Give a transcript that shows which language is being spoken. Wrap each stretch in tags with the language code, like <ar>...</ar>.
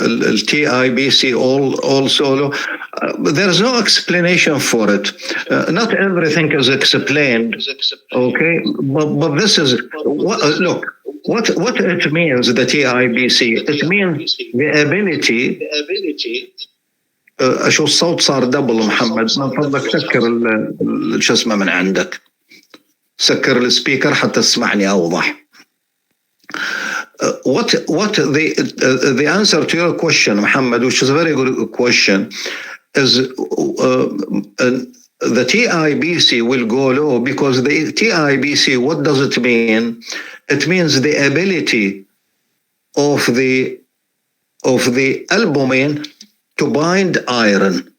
<en>الTIBC also low. there's no explanation for it. Not everything is explained. Okay, but this is look. What it means, the TIBC, it means the ability.</en> <ar>شو الصوت صار دبل محمد، من فضلك سكر شو اسمه من عندك، سكر السبيكر حتى تسمعني أوضح.</ar> <en>What the answer to your question, Muhammad, which is a very good question, is the TIBC will go low because the TIBC, what does it mean? It means the ability of the albumin to bind iron.</en>